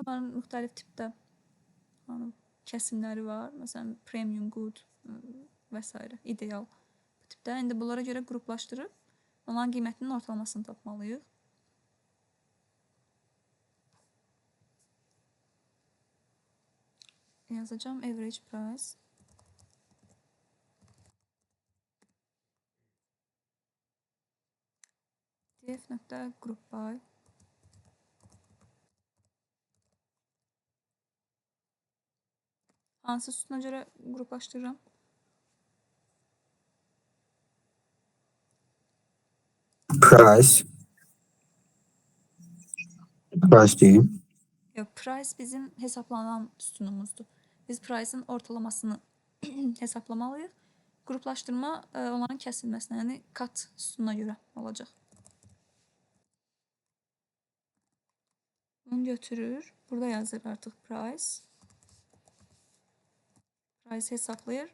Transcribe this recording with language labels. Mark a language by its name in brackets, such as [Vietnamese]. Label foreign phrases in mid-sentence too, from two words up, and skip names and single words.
[Azerbaijani] Onların müxtəlif tipdə kəsimləri var. Məsələn, [English] premium, good [Azerbaijani] və s. ideal bu tipdə. İndi bunlara görə qruplaşdırıb onların qiymətinin ortalamasını tapmalıyıq. Yazacağım [English] average price. df.group by [Azerbaijani] hansı sütuna görə qruplaşdırıram? Price. Price diyeyim. Price bizim hesaplanan sütunumuzdur. Biz price'ın ortalamasını hesaplamalıyıq. Qruplaşdırma onların kəsilməsinə, yəni kat sütununa görə olacaq. Bunu götürür. Burada yazır artıq price. Price hesaplayır.